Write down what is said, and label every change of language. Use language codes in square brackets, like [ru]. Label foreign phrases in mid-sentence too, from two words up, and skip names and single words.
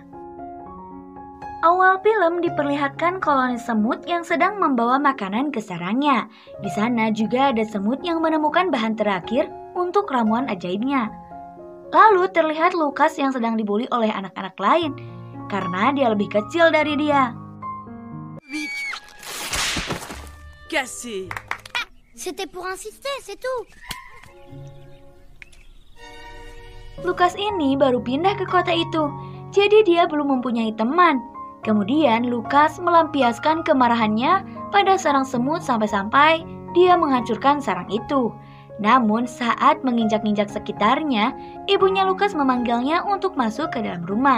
[id] Awal film diperlihatkan koloni semut yang sedang membawa makanan ke sarangnya. Di sana juga ada semut yang menemukan bahan terakhir untuk ramuan ajaibnya. Lalu terlihat Lucas yang sedang dibully oleh anak-anak lain karena dia lebih kecil dari dia. [fr] Cassé. C'était pour insister, c'est tout. [id] Lucas ini baru pindah ke kota itu, jadi dia belum mempunyai teman. Kemudian Lucas melampiaskan kemarahannya pada sarang semut sampai-sampai dia menghancurkan sarang itu. Namun saat menginjak-injak sekitarnya, ibunya Lucas memanggilnya untuk masuk ke dalam rumah.